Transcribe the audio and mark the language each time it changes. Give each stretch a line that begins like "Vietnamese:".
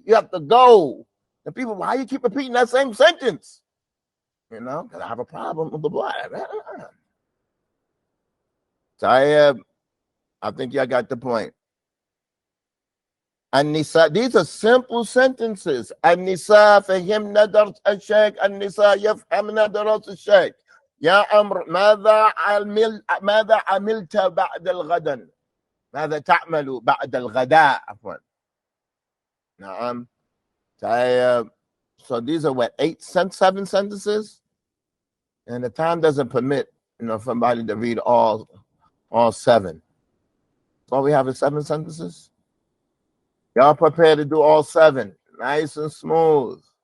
English: You have to go. And people, why you keep repeating that same sentence? Because I have a problem with the blood. So I think y'all got the point. An-Nisa, these are simple sentences.
Arabic: An-Nisa fahimna dars al-shaykh, An-Nisa yafhamna dars al-shaykh. Ya Amr, ماذا عملت بعد الغد؟ ماذا تعمل بعد الغداء؟ عفوا. نعم.
English: So these are what, 7 sentences? And the time doesn't permit, for somebody to read all 7. All we have is 7 sentences. Y'all prepared to do all 7, nice and smooth.